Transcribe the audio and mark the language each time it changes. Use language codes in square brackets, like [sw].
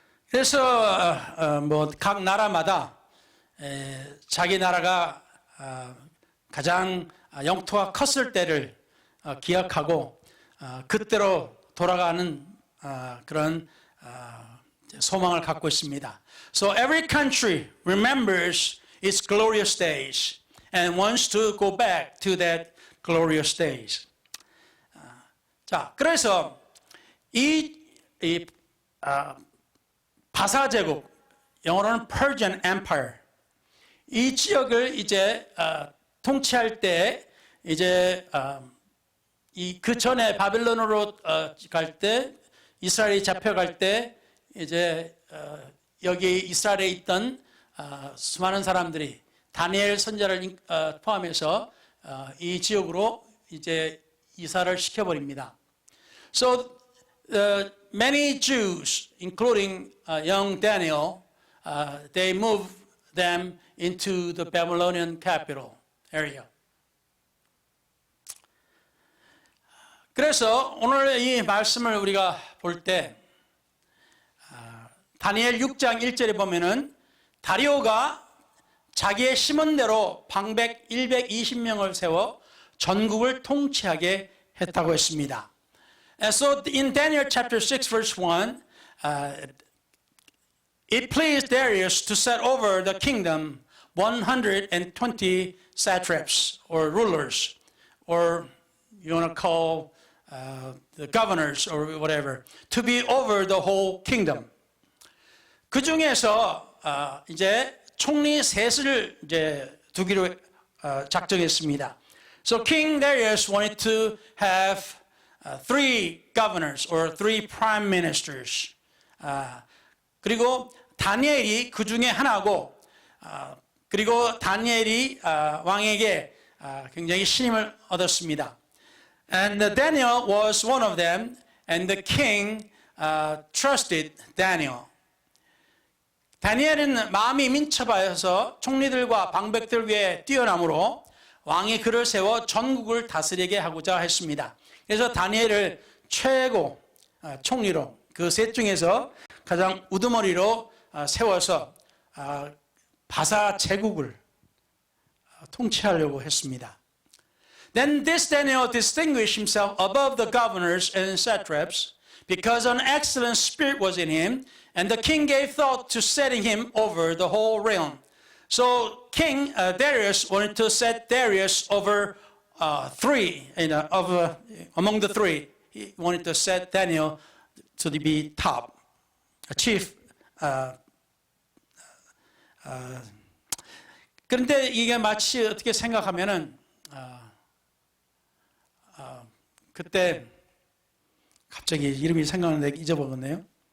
[ko] 그래서 각 나라마다 자기 나라가 가장 영토가 컸을 때를 기억하고 그때로 돌아가는 그런 소망을 갖고 있습니다. [en] So every country remembers its glorious days and wants to go back to that glorious days. [ko] 자, 그래서 이 바사 제국, 영어로는 Persian Empire, 이 지역을 이제 통치할 때 이제 그 전에 바빌론으로 갈 때 이스라엘이 잡혀갈 때 이제 여기 이스라엘에 있던 수많은 사람들이 다니엘 선지자를 포함해서 이 지역으로 이제 이사를 시켜버립니다. [en] So many Jews, including young Daniel, they moved them into the Babylonian capital area. [ko] 그래서 오늘 이 말씀을 우리가 볼 때 다니엘 6장 1절에 보면은 다리오가 자기의 심은 대로 방백 120명을 세워 전국을 통치하게 했다고 했습니다. [en] And so in Daniel chapter 6 verse 1, it pleased Darius to set over the kingdom 120 satraps or rulers, or you want to call the governors or whatever, to be over the whole kingdom. [ko] 그 중에서 이제 총리 셋을 이제 두기로 작정했습니다. [en] So King Darius wanted to have three governors or three prime ministers. [ko] 그리고 다니엘이 그 중에 하나고, 그리고 다니엘이 왕에게 굉장히 신임을 얻었습니다. [en] And Daniel was one of them, and the king trusted Daniel. [ko] 다니엘은 마음이 민첩하여서 총리들과 방백들 위에 뛰어남으로 왕이 그를 세워 전국을 다스리게 하고자 했습니다. 그래서 다니엘을 최고 총리로, 그 셋 중에서 가장 우두머리로 세워서 바사 제국을 통치하려고 했습니다. [en] Then this Daniel distinguished himself above the governors and satraps because an excellent spirit was in him, and the king gave thought to setting him over the whole realm. So King Darius wanted to set Darius over three, among the three. He wanted to set Daniel to be top, a chief. [ko] 그런데 이게 마치 어떻게 생각하면은 그때 갑자기 이름이 생각나는데 잊어버렸네요.